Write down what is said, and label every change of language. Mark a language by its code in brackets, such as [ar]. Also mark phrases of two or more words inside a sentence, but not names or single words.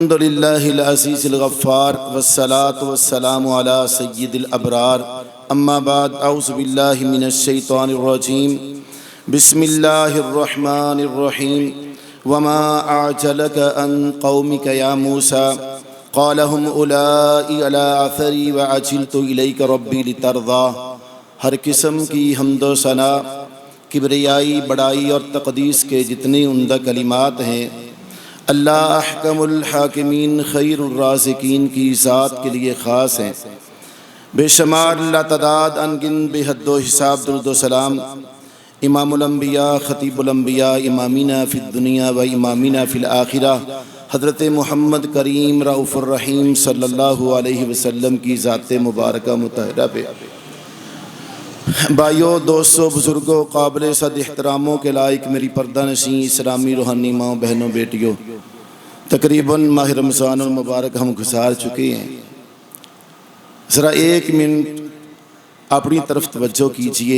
[ar] الحمد لله العزيز الغفار والصلاة والسلام على سيد الأبرار أما بعد أعوذ بالله من الشيطان الرجيم بسم الله الرحمن الرحيم وما أعجلك عن قومك يا موسى قال هم أولاء على أثري وعجلت إليك رب لترضى. [ur] ہر قسم کی حمد و ثنا، کبریائی، بڑائی اور تقدیس کے جتنے عمدہ کلمات ہیں اللہ [ar] أحكم الحاكمين خير الرازقين [ur] کی ذات کے لیے خاص ہیں. بے شمار لاتعداد ان گنت بے حد و حساب درود و سلام [ar] إمام الأنبياء خطيب الأنبياء إمامنا في الدنيا وإمامنا في الآخرة [ur] حضرت محمد کریم [ar] رؤوف الرحيم صلى الله عليه وسلم [ur] کی ذات مبارکہ مطہرہ پہ. بھائیو، دوستو، بزرگو، قابل صد احتراموں کے لائق میری پردہ نشیں اسلامی روحانی ماں بہنو بیٹیو، تقریباً ماہ رمضان مبارک ہم گزار چکے ہیں. ذرا ایک منٹ اپنی طرف توجہ کیجیے.